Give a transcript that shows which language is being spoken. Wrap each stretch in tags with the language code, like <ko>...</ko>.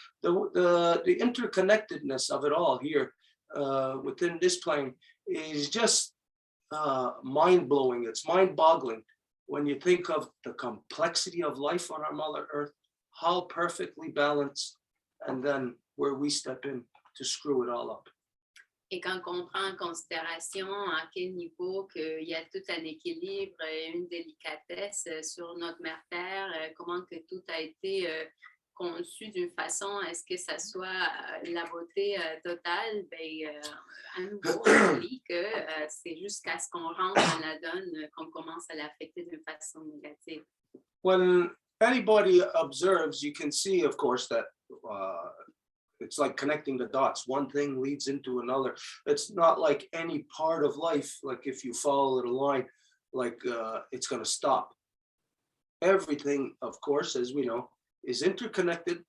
<en>The interconnectedness of it all here within this plane is just mind-blowing. It's mind-boggling when you think of the complexity of life on our Mother Earth, how perfectly balanced, and then where we step in to screw it all up.</en> <fr>Et quand on prend en considération à quel niveau qu'il y a tout un équilibre et une délicatesse sur notre mère Terre, comment que tout a été conçu d'une façon à ce que ça soit la beauté totale, à nouveau, on oublie que c'est jusqu'à ce qu'on rentre dans la donne qu'on commence à l'affecter d'une façon négative.</fr> <en>When anybody observes, you can see, of course, that it's like connecting the dots. One thing leads into another. It's not like any part of life, like if you follow a line, like it's going to stop. Everything, of course, as we know, is interconnected.</en>